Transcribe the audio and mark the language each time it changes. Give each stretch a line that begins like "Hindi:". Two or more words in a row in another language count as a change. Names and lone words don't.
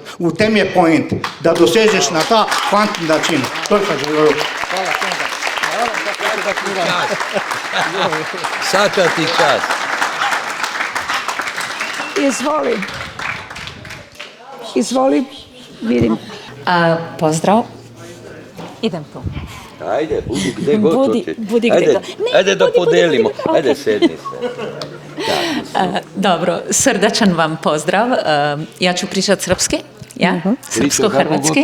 Slovenian: V tem je point, da dosežeš na ta kvantni način. To je pa že govoril. Hvala. Vsaka ti čas. Izvoli, vidim.
Serbian: Pozdrav. Idem tu. Ajde, budi gde god hoćeš. Budi gde god. Ajde da podelimo. Ajde, sedni se. Dobro, srdačan vam pozdrav. Ja ću pričati srpski, ja? Srpsko-hrvatski.